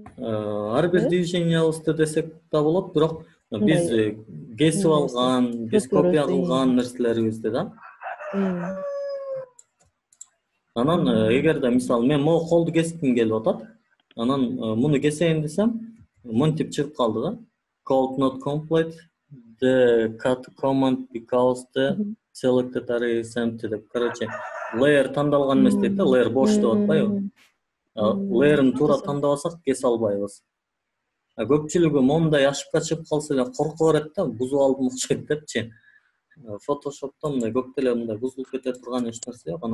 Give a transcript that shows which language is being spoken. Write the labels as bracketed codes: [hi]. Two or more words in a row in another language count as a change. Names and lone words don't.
[ky] Ар бир движениябызды десек да болот, бирок биз кесип алган, биз копия кылган нерселерибизди да. Анан эгерде мисалы мен могу колду кеским келип атат, анан муну кесейин десем, монтип чыгып калды да. [en] Code not complete, the cut command because the selected area is empty деп. [ky] Короче, layer тандалган эмес дейт да, layer бош деп атпайбы? Layer'ын туура тандабасак кесе албайбыз. Көпчүлүгү мондай ошибка чыгып калса эле корко берет да, бузуп алдым окшойт депчи. Photoshop'та мындай көп деле мындай бузулуп кете турган эч нерсе жок.